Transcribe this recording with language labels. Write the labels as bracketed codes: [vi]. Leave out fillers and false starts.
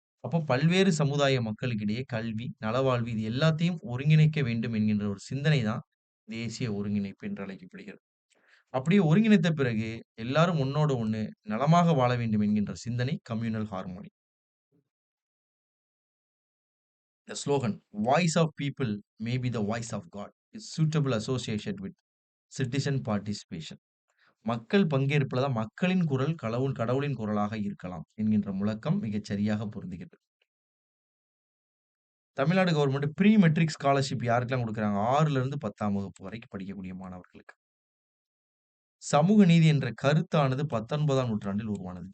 [ta] அப்போ பல்வேறு சமுதாய மக்களுக்கிடையே கல்வி, நலவாழ்வு இது எல்லாத்தையும் ஒருங்கிணைக்க வேண்டும் என்கின்ற ஒரு சிந்தனை தான் தேசிய ஒருங்கிணைப்பு என்று அழைக்கப்படுகிறது. அப்படியே ஒருங்கிணைத்த பிறகு எல்லாரும் ஒண்ணோடு ஒண்ணு நலமாக வாழ வேண்டும் என்கின்ற சிந்தனை communal harmony. [en] The slogan "Voice of people may be the voice of God" is suitable association with citizen participation. [ta] மக்கள் பங்கேற்புல தான் மக்களின் குரல் கடவுளின் குரலாக இருக்கலாம் என்கின்ற முழக்கம் மிகச் சரியாக பொருந்துகிறது. Tamil Nadu government pre matric scholarship யாருக்கெல்லாம் குடுக்குறாங்க? 6ல இருந்து 10ஆம் வகுப்பு வரைக்கும் படிக்கக்கூடிய மாணவர்களுக்கு. சமூக நீதி என்ற கருத்தானது 19ஆம் நூற்றாண்டில் உருவானது.